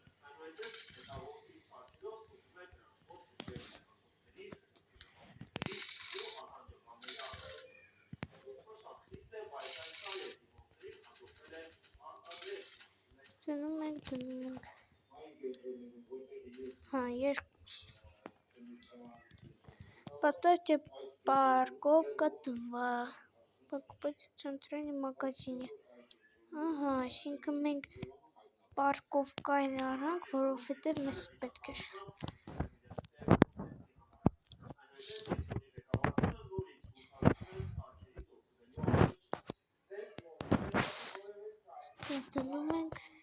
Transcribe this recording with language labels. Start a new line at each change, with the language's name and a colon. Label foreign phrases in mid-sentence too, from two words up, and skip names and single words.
Armenian: Դնում ենք։ Երկուս։
Russian: Поставьте парковка
Armenian: 2.
Russian: Покупайте в центральном магазине.
Armenian: Ահա, այսինքն մենք պարկովկային արանք, որովհետև մեզ պետք էր։ Դնում ենք։